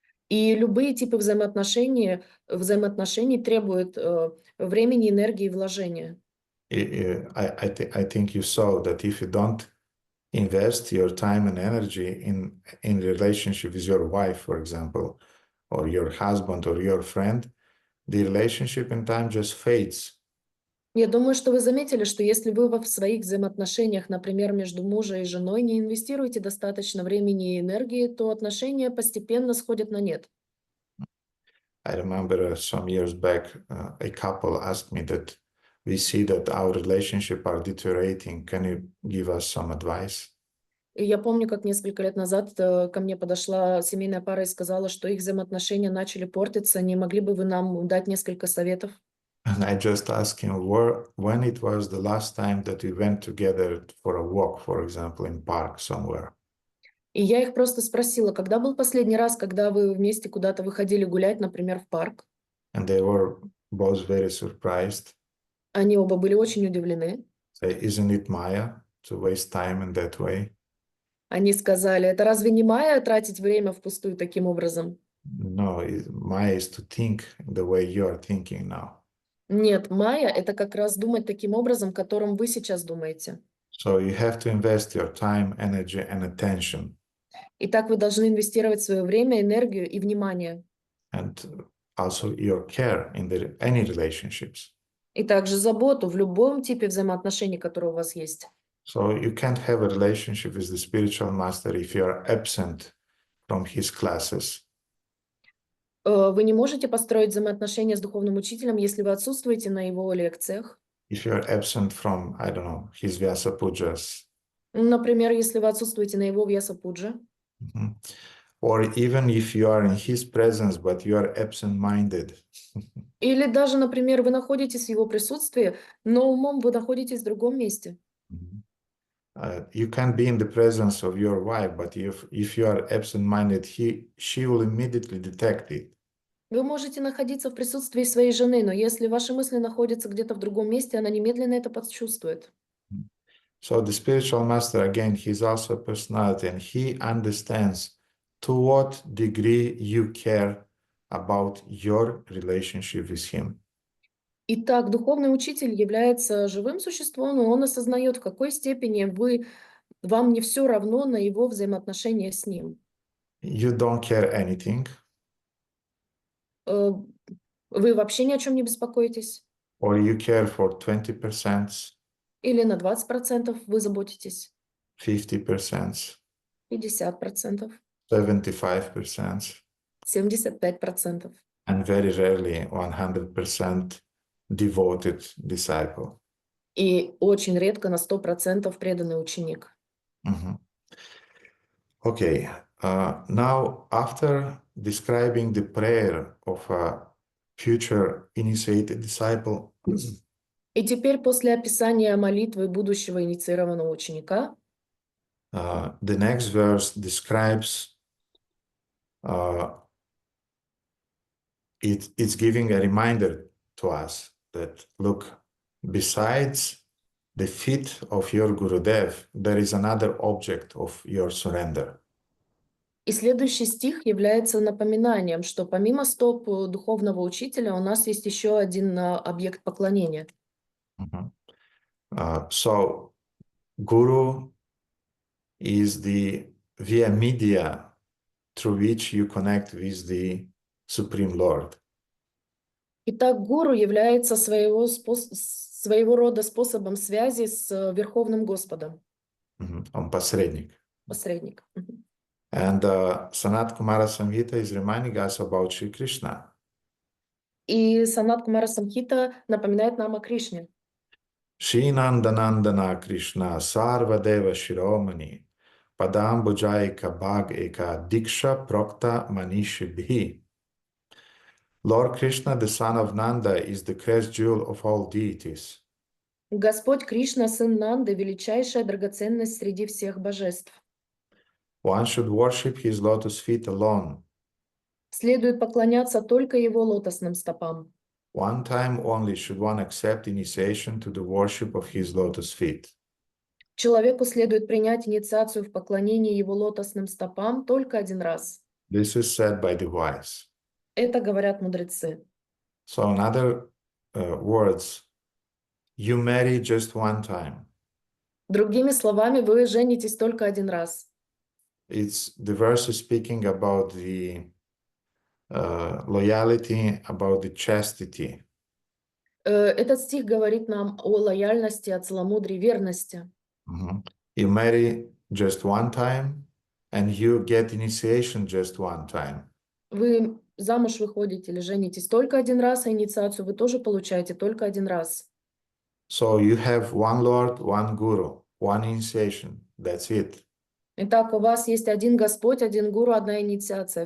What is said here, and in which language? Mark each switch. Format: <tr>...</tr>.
<ru>И любые типы взаимоотношений требуют времени, энергии и вложения.</ru> <en>I think you saw that if you don't invest your time and energy in relationship with your wife, for example, or your husband or your friend, the relationship in time just fades.</en> <ru>Я думаю, что вы заметили, что если вы в своих взаимоотношениях, например, между мужем и женой, не инвестируете достаточно времени и энергии, то отношения постепенно сходят на нет.</ru> <en>I remember some years back, a couple asked me that we see that our relationship are deteriorating. Can you give us some advice?</en> <ru>И я помню, как несколько лет назад ко мне подошла семейная пара и сказала, что их взаимоотношения начали портиться. Не могли бы вы нам дать несколько советов?</ru> <en>And I just asked him when it was the last time that we went together for a walk, for example, in park somewhere.</en> <ru>И я их просто спросила, когда был последний раз, когда вы вместе куда-то выходили гулять, например, в парк?</ru> <en>And they were both very surprised.</en> <ru>Они оба были очень удивлены.</ru> <en>Say, isn't it Maya? to waste time in that way?</en> <ru>Они сказали, это разве не майя тратить время впустую таким образом?</ru> <en>No, Maya is to think the way you are thinking now.</en> <ru>Нет, майя — это как раз думать таким образом, которым вы сейчас думаете.</ru> <en>So you have to invest your time, energy, and attention,</en> <ru>Итак, вы должны инвестировать свое время, энергию и внимание.</ru> <en>and also your care in any relationships.</en> <ru>И также заботу в любом типе взаимоотношений, которые у вас есть.</ru> <en>So you can't have a relationship with the spiritual master if you are absent from his classes.</en> <ru>Вы не можете построить взаимоотношения с духовным учителем, если вы отсутствуете на его лекциях.</ru> <en>If you are absent from, I don't know, his Vyasa Pujas.</en> <ru>Например, если вы отсутствуете на его Вьяса-пудже. Mhm.</ru> <en>Or even if you are in his presence, but you are absent-minded.</en> <ru>Или даже, например, вы находитесь в его присутствии, но умом вы находитесь в другом месте.</ru> <en>You can be in the presence of your wife, but if you are absent-minded, she will immediately detect it.</en> <ru>Вы можете находиться в присутствии своей жены, но если ваши мысли находятся где-то в другом месте, она немедленно это почувствует.</ru> <en>So the spiritual master, again, he's also a personality, and he understands to what degree you care about your relationship with him.</en> <ru>Итак, духовный учитель является живым существом, и он осознает, в какой степени вам не все равно на его взаимоотношения с ним.</ru> <en>You don't care anything,</en> <ru>Вы вообще ни о чем не беспокоитесь?</ru> <en>or you care for 20%,</en> <ru>Или на 20% вы заботитесь?</ru> <en>50%,</en> <ru>50%,</ru> <en>75%,</en> <ru>75%.</ru> <en>and very rarely 100% devoted disciple.</en> <ru>И очень редко на 100% преданный ученик. Mhm.</ru> <en>Okay, now after describing the prayer of a future initiated disciple,</en> <ru>И теперь после описания молитвы будущего инициированного ученика,</ru> <en>the next verse describes it's giving a reminder to us that, look, besides the feet of your Gurudev, there is another object of your surrender.</en> <ru>и следующий стих является напоминанием, что помимо стоп духовного учителя у нас есть еще один объект поклонения.</ru> <en>So Guru is the via media through which you connect with the Supreme Lord.</en> <ru>Итак, гуру является своего рода способом связи с Верховным Господом. Он посредник. Посредник.</ru> <en>And Sanat Kumara Samhita is reminding us about Sri Krishna.</en> <ru>И Санат Кумара Самхита напоминает нам о Кришне.</ru> <sa>Shri Nandanandana Krishna Sarvadeva Shiromani Padambujayika Bhag Eka Diksha Prokta Manishibhi.</sa> <en>Lord Krishna, the son of Nanda, is the crest jewel of all deities.</en> <ru>Господь Кришна, сын Нанды, величайшая драгоценность среди всех божеств.</ru> <en>One should worship his lotus feet alone.</en> <ru>Следует поклоняться только его лотосным стопам.</ru> <en>One time only should one accept initiation to the worship of his lotus feet.</en> <ru>Человеку следует принять инициацию в поклонении его лотосным стопам только один раз.</ru> <en>This is said by the wise.</en> <ru>Это говорят мудрецы.</ru> <en>So in other words, you marry just one time.</en> <ru>Другими словами, вы женитесь только один раз.</ru> <en>The verse is speaking about the loyalty, about the chastity.</en> <ru>Этот стих говорит нам о лояльности, о целомудрии, верности.</ru> <en>You marry just one time, and you get initiation just one time.</en> <ru>Вы замуж выходите или женитесь только один раз, а инициацию вы тоже получаете только один раз.</ru> <en>So you have one Lord, one Guru, one initiation. That's it.</en> <ru>Итак, у вас есть один Господь, один Гуру, одна инициация.</ru>